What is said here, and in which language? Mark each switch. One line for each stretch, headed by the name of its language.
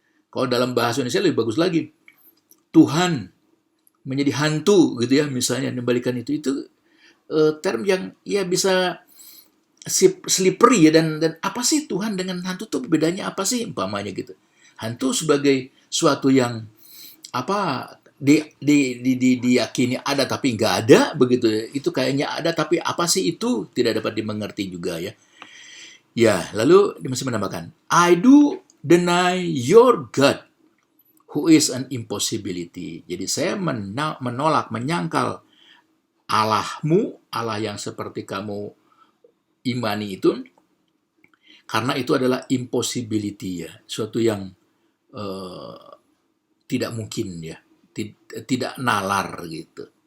Indonesian: Kalau dalam bahasa Indonesia lebih bagus lagi. Tuhan menjadi hantu gitu ya, misalnya, membalikan itu term yang ya bisa slippery ya, dan apa sih Tuhan dengan hantu tuh bedanya apa sih umpamanya gitu. Hantu sebagai suatu yang diyakini ada tapi nggak ada begitu. Itu kayaknya ada tapi apa sih itu tidak dapat dimengerti juga ya. Ya, lalu dia masih menambahkan,
English: I do deny your God, who is an impossibility.
Indonesian: Jadi saya menolak, menyangkal Allahmu, Allah yang seperti kamu imani itu, karena itu adalah impossibility ya, suatu yang tidak mungkin ya, tidak nalar gitu.